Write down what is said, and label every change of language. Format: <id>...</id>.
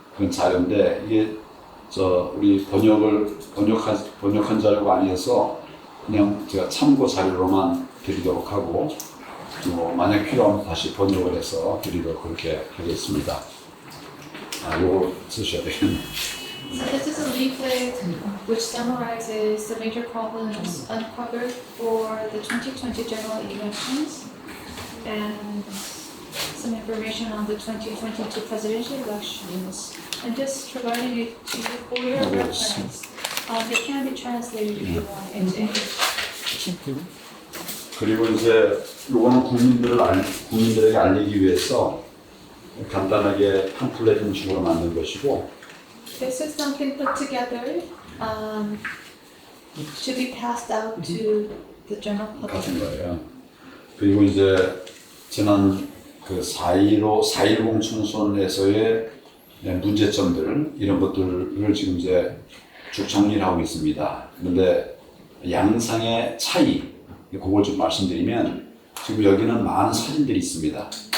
<ko>그런 자료인데 이게 우리 번역한 자료가 아니어서 그냥 제가 참고 자료로만 드리도록 하고 만약 필요하면 다시 번역을 해서 드리도록 그렇게 하겠습니다. 요거 쓰셔야 되겠네요.</ko> <en>So this is a leaflet which summarizes the major problems uncovered for the 2020 general elections and some information on the 2022 presidential elections, and just providing it to you for your reference. It can be translated if you want into English.</en> <ko>그리고 이제 요거는 국민들에게 알리기 위해서 간단하게 팜플렛 형식으로 만든 것이고</ko> <en>This is something put together to be passed out to the general</en> <ko>같은</ko> <en>public.</en> <ko>거예요. 그리고 이제 지난 그 4.10 총선에서의 문제점들 이런 것들을 지금 이제 쭉 정리를 하고 있습니다. 그런데 양상의 차이 그걸 좀 말씀드리면 지금 여기는 많은 사진들이 있습니다.</ko>